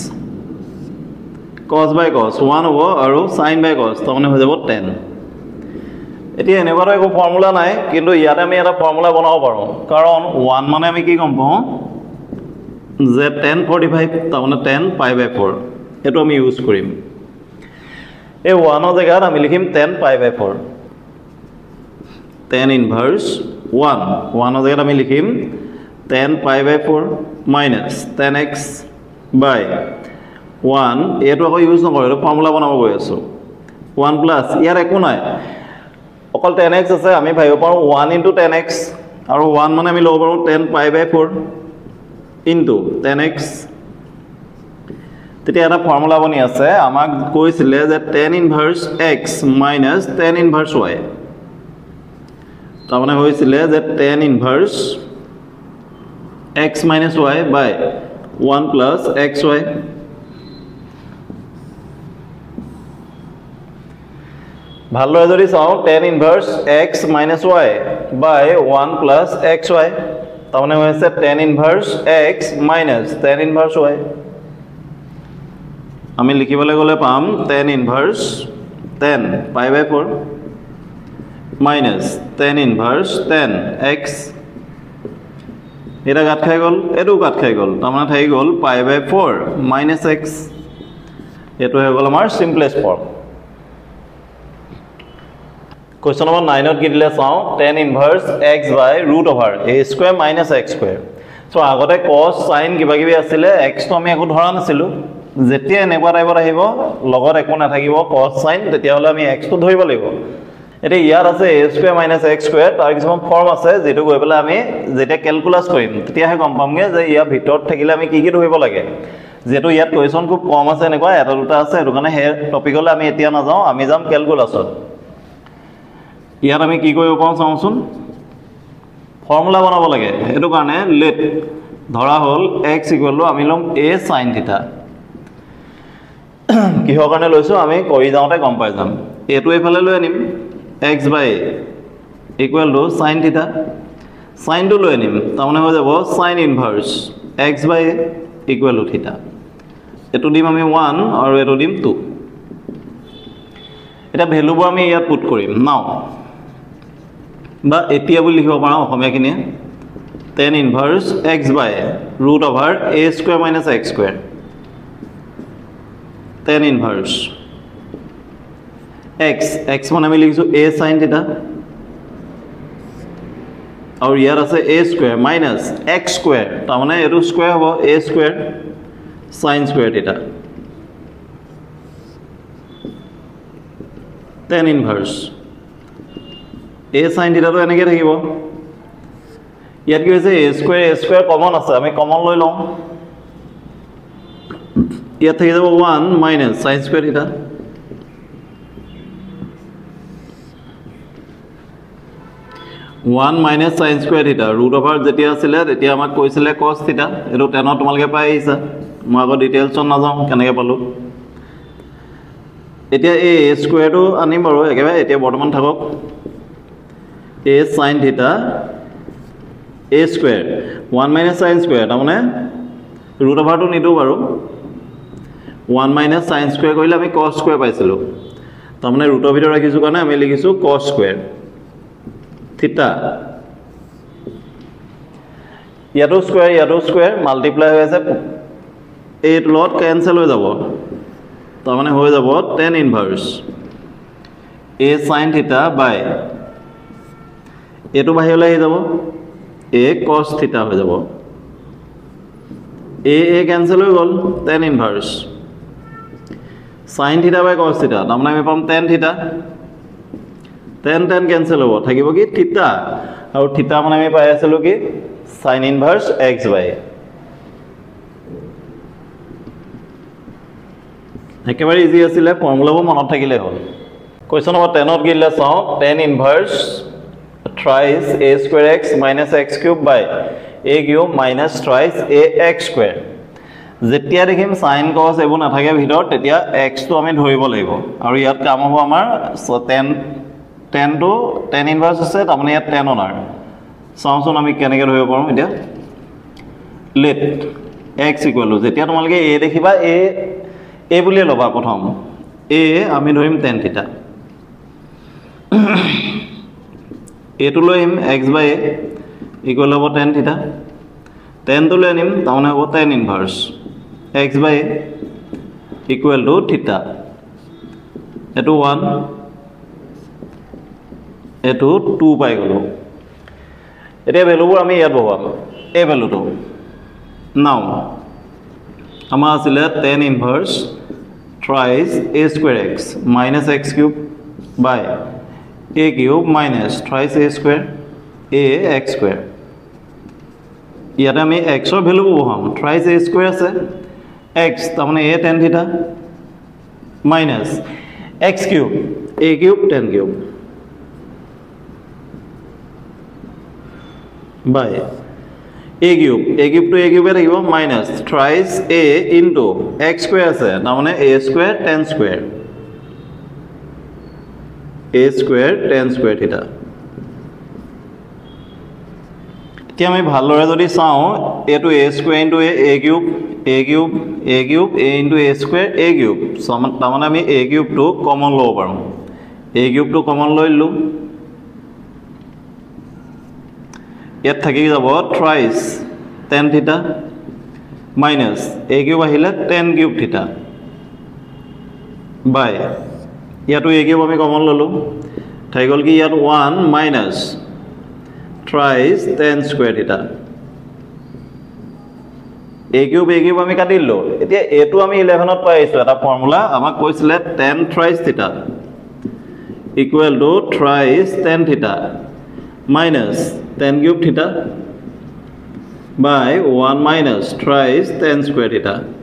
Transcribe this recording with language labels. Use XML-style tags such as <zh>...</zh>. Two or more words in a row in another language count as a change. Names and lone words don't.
<en>cos by cos 1</en> <as>হ'ব আৰু</as> <en>sin by cos</en> <as>তামানে হৈ যাব tan এতিয়া এনেবাৰ একো ফৰ্মুলা নাই কিন্তু ইয়াতে আমি এটা ফৰ্মুলা বনাব পাৰো কাৰণ 1 মানে আমি কি গম পাও যে</as> <en>tan 45</en> <as>তামানে</as> <en>tan pi by 4</en> <as>এটো আমি ইউজ কৰিম এই 1 ৰ জায়গাত আমি লিখিম</as> <en>tan pi by 4 tan inverse 1</en> <as>ৰ জায়গাত আমি লিখিম</as> <en>tan pi by 4 minus tan x by 1</en> <as>এটো আকৌ ইউজ নকৰো ফৰ্মুলা বনাব গৈ আছো 1 plus ইয়াৰ একো নাই অকল</as> <en>tan x</en> <as>আছে আমি ভাবিব পাৰো</as> <en>1 into tan x</en> <as>আৰু 1 মানে আমি লব পাৰো</as> <en>tan pi by 4 into tan x</en> <as>তেতিয়া এটা ফৰ্মুলা বনি আছে আমাক কৈছিলে যে</as> <en>tan inverse x minus tan inverse y</en> <as>তাৰমানে হৈছিলে যে</as> <en>tan inverse x minus y by 1 plus xy</en> <as>ভালদৰে যদি চাও</as> <en>tan inverse x minus y by 1 plus xy</en> <as>তাৰমানে হৈছে</as> <en>tan inverse x minus tan inverse y</en> <as>আমি লিখিবলৈ গলে পাম</as> <en>tan inverse 10 pi by 4 minus tan inverse 10 x</en> <as>এটা কাট খাই গল এটো কাট খাই গল তাৰমানে থাকি গল</as> <en>pi by 4 minus x</en> <as>এটো হৈ গল আমাৰ</as> <en>simplest form question number 9</en> <as>ত কি দিলে চাও</as> <en>tan inverse x by root over a square minus x square</en> <as>so আগতে</as> <en>cos sin</en> <as>কিবা কিবি আছিল x তো আমি একো ধৰা নাছিলো যেতিয়া এনেকুৱা টাইপৰ আহিব লগত একো নাথাকিব</as> <en>cos sin</en> <as>তেতিয়া হলে আমি x তো ধৰিব লাগিব এতিয়া ইয়াত আছে</as> <en>a square minus x square</en> <as>তাৰ কিছুমান ফৰ্ম আছে যেটো গৈ পেলাই আমি যেটা ক্যালকুলাস কৰিম তেতিয়াহে গম পামগে যে ইয়াৰ ভিতৰত থাকিলে আমি কি ধৰিব লাগে যেটো ইয়াত কোৱেশ্চন খুব কম আছে এনেকুৱা এটা দুটা আছে এটো কাৰণে হে টপিকলৈ আমি এতিয়া না যাও আমি যাম ক্যালকুলাসত ইয়াত আমি কি কৰিব পাম চাওঁচোন ফৰ্মুলা বনাব লাগে এটো কাৰণে লেট ধৰা হল x আমি লম</as> <en>a sin θ</en> <as>কিহৰ কাৰণে লৈছো আমি কৰি যাওঁতে গম পাই যাম এটো এফালে লৈ আনিম</as> <en>x by equal to sin theta sin to</en> <as>লৈ আনিম তাৰমানে হৈ যাব</as> <en>sin inverse x by equal to theta</en> <as>এটো দিম আমি 1 আৰু এটো দিম 2 এটা ভ্যালু বোৰ আমি ইয়াত পুট কৰিম নাও বা এতিয়া বুলি লিখিব পাৰো অসমীয়া কিনে</as> <en>tan inverse x by root over a square minus x square tan inverse x</en> <as>মানে আমি লিখিছো</as> <en>a sin θ</en> <as>আৰু ইয়াৰ আছে</as> <en>a square minus x square</en> <as>তাৰ মানে এটো স্কয়াৰ হ'ব</as> <en>a square sin square θ tan inverse a sin θ</en> <as>তো এনেকৈ থাকিব ইয়াত কি হৈছে</as> <en>a square</en> <as>কমন আছে আমি কমন লৈ লওঁ ইয়াত থাকি যাব</as> <en>1 minus sin square θ One minus sin square theta root over</en> <as>जेतिया आছিলে তেতিয়া আমাক কৈছিলে</as> <en>cos theta</en> <as>এটো 10 তোমালকে পাই আহিছা মই আগৰ ডিটেইলছ না যাও কেনেকৈ পালো এতিয়া</as> <en>a square</en> <as>টো আনিম বাৰু একেবাৰে এতিয়া বৰ্তমান থাকক</as> <en>a sin theta a square 1 minus sin square</en> <as>তাৰমানে</as> <en>root over</en> <as>টো নিদো বাৰু</as> <en>1 minus sin square</en> <as>কৰিলে আমি</as> <en>cos square</en> <as>পাইছিলো তাৰমানে</as> <en>root over</en> <as>ভিতৰত ৰাখিছো কাৰণে আমি লিখিছো</as> <en>cos square theta</en> <as>ইয়াটো স্কয়াৰ মাল্টিপ্লাই হৈ আছে এই লট ক্যান্সেল হৈ যাব তাৰ মানে হৈ যাব</as> <en>tan inverse a sin theta by</en> <as>এটো বাহিৰলৈ আহি যাব</as> <en>a cos theta</en> <as>হৈ যাব a ক্যান্সেল হৈ গল</as> <en>tan inverse sin theta by cos theta</en> <as>তাৰ মানে আমি পাম</as> <en>tan theta tan cancel</en> <as>होबो থাকিব কি থিটা আৰু থিটা মানে আমি পাই আছিলো কি</as> <en>sin inverse x by</en> <as>একেবাৰে ইজি আছিল ফৰ্মুলাবোৰ মনত থাকিলে হ'ল কোৱেশ্চন নম্বৰ 10 ত গিলে চাও</as> <en>tan inverse thrice a square x minus x cube by a cube minus thrice a x square</en> <as>যেতিয়া দেখিম</as> <en>sin cos</en> <as>এবো নাথাকে ভিতৰত তেতিয়া x টো আমি ধৰিব লাগিব আৰু ইয়াত কাম হ'ব আমাৰ</as> <en>tan inverse</en> <as>আছে তাৰমানে ইয়াত tan অনাৰ চাওঁচোন আমি কেনেকৈ ধৰিব পাৰোঁ এতিয়া</as> <en>let x equal to</en> <as>যেতিয়া তোমালোকে a দেখিবা a বুলি লবা প্ৰথম a আমি ধৰিম</as> <en>tan θ</en> <as>a টো লৈম</as> <en>x by a equal</en> <as>হ'ব</as> <en>tan θ</en> <as>tan টো লৈ আনিম তাৰমানে হ'ব</as> <en>tan inverse x by a equal to θ</en> <as>এটো 1 এটো 2 পাই গলো এতিয়া ভ্যালুবোৰ আমি ইয়াত বহাম এই ভ্যালুটো নাও আমাৰ</as> <en>আছিল tan inverse thrice a square x minus x cube by a cube minus thrice a square a x square</en> <as>ইয়াত আমি x ৰ ভ্যালু বহাম</as> <en>thrice a square আছে x তাৰমানে a tan θ minus x cube a cube tan cube by a cube to a cube থাকিব minus thrice a into x square</en> <as>আছে তাৰমানে</as> <en>a square tan square theta</en> <as>এতিয়া আমি ভালদৰে যদি চাও এটো</as> <en>a square into a cube a into a square a cube</en> <as>তাৰমানে আমি</as> <en>a cube</en> <as>টো কমন লব পাৰো</as> <en>a cube</en> <as>টো কমন লৈলো ইয়াত থাকি যাব</as> <en>thrice tan θ minus a cube আহিলে tan cube θ by ইয়াতো a cube</en> <as>আমি কমন ললো থাকি গল কি ইয়াত</as> <en>1 minus thrice tan square θ a cube</en> <as>আমি কাটিলো এতিয়া</as> <en>a</en> <as>টো আমি 11 ত পাইছো এটা ফৰ্মুলা আমাক কৈছিলে</as> <en>tan thrice θ equal to thrice tan theta minus tan cube theta by 1 minus thrice tan square theta.</en>